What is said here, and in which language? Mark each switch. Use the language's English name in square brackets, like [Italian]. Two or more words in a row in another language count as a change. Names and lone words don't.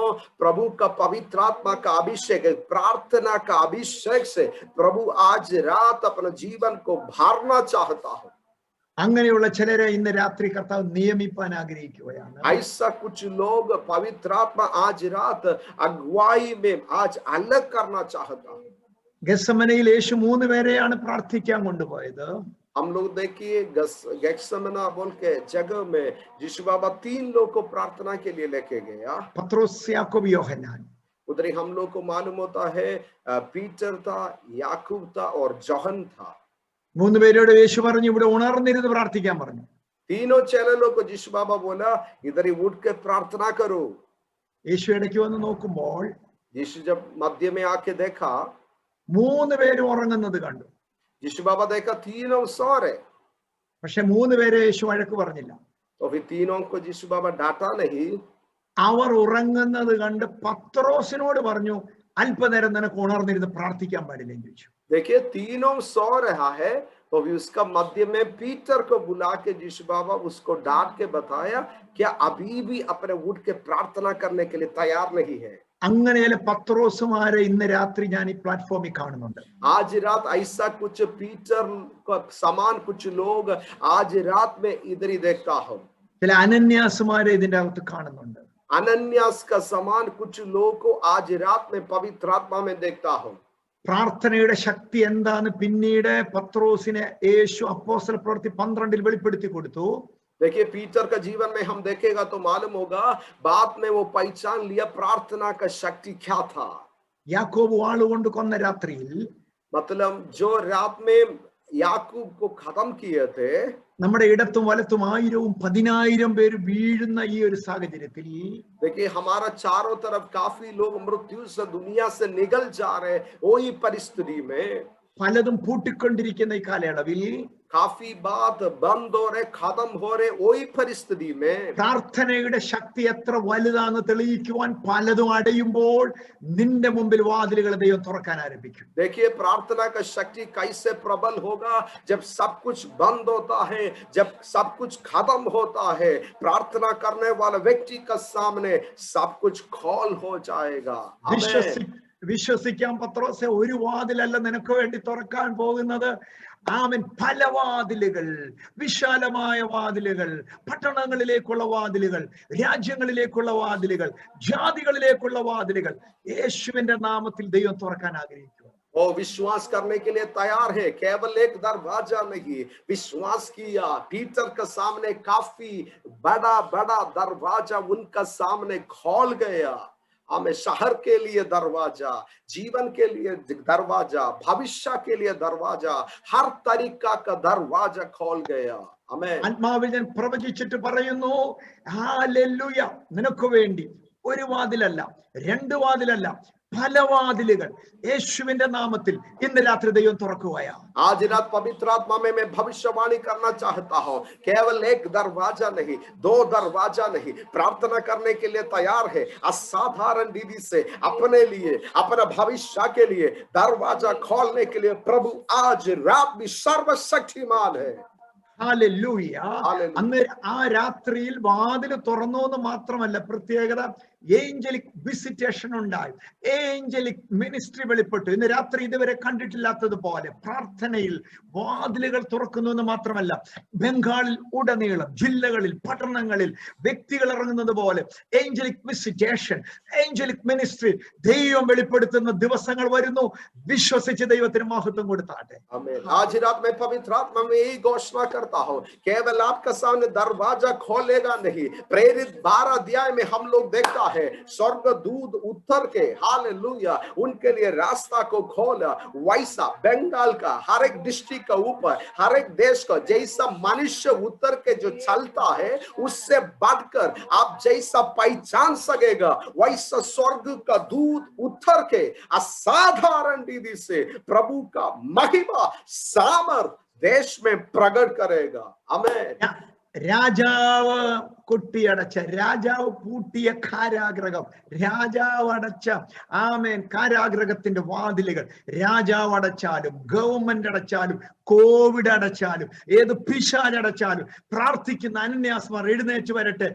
[Hindi] प्रभु का पवित्र आत्मा का अभिषेक, प्रार्थना का अभिषेक से प्रभु आज रात अपना जीवन को भरना चाहता हूं. [Malayalam] അങ്ങനെയുള്ള ചിലരെ ഇന്ന് രാത്രി കർത്താവ് നിയമിപ്പാൻ ആഗ്രഹിക്കുകയാണ്. [Hindi] ऐसा कुछ लोग पवित्र आत्मा आज रात अगुवाई में आज अलग करना चाहता हूं. [Malayalam] ഗെത്സമനയിൽ യേശു 3 പേരെയാണ് പ്രാർത്ഥിക്കാൻ കൊണ്ടുപോയത്. [Hindi] हम लोग देखिए गेत्सेमना बोल के जगह में यीशु बाबा 3 लोग को प्रार्थना के लिए लेके गया. [Malayalam] പത്രോസ്, യാക്കോബ്, യോഹന്നാൻ. [Hindi] उधर ही हम लोग को मालूम होता है पीटर था, याकूब था और जोहन था. [Malayalam] 3 പേരോട് യേശു പറഞ്ഞു ഇവിടെ ഉണർന്നിരുന്ന് പ്രാർത്ഥിക്കാൻ പറഞ്ഞു. [Hindi] तीनों चैनलों को यीशु बाबा बोला इधर ही उठ के प्रार्थना करो. [Malayalam] യേശു ഇടയ്ക്ക് വന്ന് നോക്കുമ്പോൾ [Hindi] यीशु जब मध्य में आके देखा [Malayalam] 3 പേരും ഉറങ്ങുന്നത് കണ്ടു. [Hindi] यीशु बाबा देखा तीनों सो रहे. [Malayalam] പക്ഷെ 3 പേരെ യേശു വഴക്ക് പറഞ്ഞില്ല. [Hindi] तो फिर तीनों को यीशु बाबा डांटा नहीं. [Malayalam] അവർ ഉറങ്ങുന്നത് കണ്ട് പത്രോസിനോട് പറഞ്ഞു അല്പനേരം നിനക്ക് ഉണർന്നിരുന്ന് പ്രാർത്ഥിക്കാൻ പാടില്ലെന്ന് ചോദിച്ചു. [Hindi] देखिए तीनों सो रहा है तो भी उसका मध्य में पीटर को बुला के यीशु बाबा उसको डांट के बताया क्या अभी भी अपने उठ के प्रार्थना करने के लिए तैयार नहीं है. [Malayalam] അങ്ങനെയല്ല പത്രോസുമാരെ ഇന്ന് രാത്രി ഞാൻ ഈ പ്ലാറ്റ്ഫോമിൽ കാണുന്നുണ്ട്. [Hindi] आज रात ऐसा कुछ पीटर को समान कुछ लोग आज रात में इधर ही देखता हूं. [Malayalam] ചില അനന്യാസുമാരെ ഇതിന്റെ അകത്ത് കാണുന്നുണ്ട്. [Hindi] अनन्यास का समान कुछ लोग को आज रात में पवित्र आत्मा में देखता हूं. [Malayalam] പ്രാർത്ഥനയുടെ ശക്തി എന്താന്ന് പിന്നീട് പത്രോസിനെ യേശു അപ്പോസ്തല പ്രവൃത്തി 12 വെളിപ്പെടുത്തി കൊടുത്തു. [Hindi] देखिए पीटर का जीवन में हम देखेगा तो मालूम होगा बाद में वो पहचान लिया प्रार्थना का शक्ति क्या था. [Malayalam] യാക്കോബ് വാളുകൊണ്ട് കൊന്ന രാത്രിയിൽ, [Hindi] मतलब जो रात में याकूब को खत्म किए थे, [Malayalam] നമ്മുടെ ഇടത്തും വലത്തും 1000ഉം 10000 പേര് വീഴുന്ന ഈ ഒരു സാഹചര്യത്തിൽ [Hindi] देखिए हमारा चारों तरफ काफी लोग मृत्यु से दुनिया से निकल जा रहे वही परिस्थिति में [Malayalam] പലതും പൂട്ടിക്കൊണ്ടിരിക്കുന്ന ഈ കാലയളവിൽ [Hindi] काफी बात बंद हो रहे, खत्म हो रहे, वही परिस्थिति में [Malayalam] പ്രാർത്ഥനയുടെ ശക്തി എത്ര വലുതാണെന്ന് തെളിയിക്കുവാൻ പലതും അടയുമ്പോൾ നിന്റെ മുമ്പിൽ വാതിലുകൾ ദൈവം തുറക്കാൻ ആരംഭിക്കും. [Hindi] देखिए प्रार्थना का शक्ति कैसे प्रबल होगा जब सब कुछ बंद होता है, जब सब कुछ खत्म होता है, प्रार्थना करने वाला व्यक्ति का सामने सब कुछ खोल हो जाएगा. आमीन. [Malayalam] വിശ്വസിക്കാൻ പത്രോസേ, ഒരു വാതിലല്ല നിനക്ക് വേണ്ടി തുറക്കാൻ പോകുന്നത്. ആമേൻ. പല വാതിലുകൾ, വിശാലമായ വാതിലുകൾ, പട്ടണങ്ങളിലേക്കുള്ള വാതിലുകൾ, രാജ്യങ്ങളിലേക്കുള്ള വാതിലുകൾ, ജാതികളിലേക്കുള്ള വാതിലുകൾ യേശുവിന്റെ നാമത്തിൽ ദൈവം തുറക്കാൻ ആഗ്രഹിക്കുന്നു. [Hindi] वो विश्वास करने के लिए तैयार है, केवल एक दरवाजा नहीं, विश्वास किया. पीटर के सामने काफी बड़ा बड़ा दरवाजा उनका सामने खोल गया. हमें शहर के लिए दरवाजा, जीवन के लिए दरवाजा, भविष्य के लिए दरवाजा, हर तरीका का दरवाजा खोल गया. आमीन. [Malayalam] ആത്മാവിൽ ഞാൻ പ്രവചിച്ചിട്ട് പറയുന്നു, ഹല്ലേലൂയ, നിനക്ക് വേണ്ടി ഒരു വാതിലല്ല, രണ്ട് വാതിലല്ല, പല വാതിലുകൾ യേശുവിന്റെ നാമത്തിൽ ഇന്ന് രാത്രി ദൈവം തുറക്കുകയാ. [Hindi] आज रात पवित्र आत्मा में मैं भविष्यवाणी करना चाहता हूँ, केवल एक दरवाजा नहीं, दो दरवाजा नहीं, प्रार्थना करने के लिए तैयार है. असाधारण विधि से अपने लिए, अपने भविष्य के लिए दरवाजा खोलने के लिए प्रभु आज रात भी सर्वशक्तिमान है. [Malayalam] ഹല്ലേലൂയ. അന്ന് ആ രാത്രിയിൽ വാതിൽ തുറന്നു എന്ന് മാത്രമല്ല, പ്രത്യേകത [English] angelic visitation [Malayalam] ഉണ്ടായി, [English] angelic ministry [Malayalam] വെളിപ്പെട്ടു. ഇന്ന് രാത്രി ഇതുവരെ കണ്ടിട്ടില്ലാത്തതുപോലെ പ്രാർത്ഥനയിൽ വാതിലുകൾ തുറക്കുന്നു എന്ന് മാത്രമല്ല, ബംഗാളിൽ ഉടനീളം ജില്ലകളിൽ, പട്ടണങ്ങളിൽ വ്യക്തികൾ ഇറങ്ങുന്നത് പോലെ [English] angelic visitation, angelic ministry [Malayalam] ദൈവം വെളിപ്പെടുത്തുന്ന ദിവസങ്ങൾ വരുന്നു. വിശ്വസിച്ച് ദൈവത്തിന് മഹത്വം കൊടുത്താട്ടെ. [Hindi] आज रात में पवित्र आत्मा में यही घोषणा करता हूँ, केवल आपका सामने दरवाजा खोलेगा नहीं. प्रेरित 12 अध्याय में हम लोग देखता है, स्वर्ग दूत उतर के हालेलुया उनके लिए रास्ता को खोला. वैसा बंगाल का हर एक डिस्ट्रिक्ट का ऊपर, हर एक देश का जैसा मनुष्य उतर के जो चलता है, उससे बढ़कर आप जैसा पहचान सकेगा, वैसा स्वर्ग का दूत उतर के असाधारण विधि से प्रभु का महिमा सामर्थ देश में प्रकट करेगा. आमीन. [Malayalam] രാജാവ് കൊട്ടിയടച്ച, രാജാവ് പൂട്ടിയ കാരാഗ്രഹം, രാജാവ് അടച്ച ആമേൻ കാരാഗ്രഹത്തിന്റെ വാതിലുകൾ രാജാവ് അടച്ചാലും, ഗവൺമെന്റ് അടച്ചാലും, കോവിഡ് അടച്ചാലും, ഏത് പിശാചടച്ചാലും, പ്രാർത്ഥിക്കുന്ന അനന്യാസ്മാർ എഴുന്നേറ്റ് വരട്ടെ.